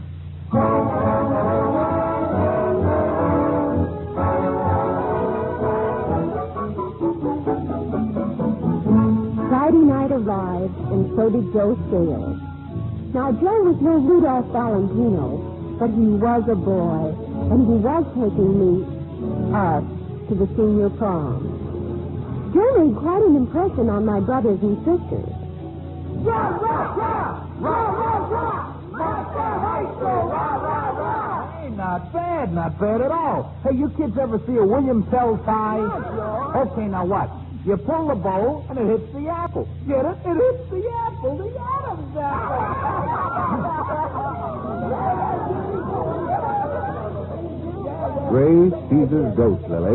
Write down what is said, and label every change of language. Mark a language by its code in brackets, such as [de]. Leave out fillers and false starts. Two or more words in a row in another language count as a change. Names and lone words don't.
[en] Friday night arrived, and so did Joe Scales. Now, Joe was no Rudolph Valentino, but he was a boy, and he was taking us to the senior prom. Joe made quite an impression on my brothers and sisters. Rah, rah, rah! Rah, rah, rah! Monster High School! Rah, rah, rah! Hey, not bad at all. Hey, you kids ever see a William Tell tie? Okay, now what? You pull the bow, and it hits the apple. Get it? It hits the apple. The Adam's Gray Caesar's Ghost, Lily.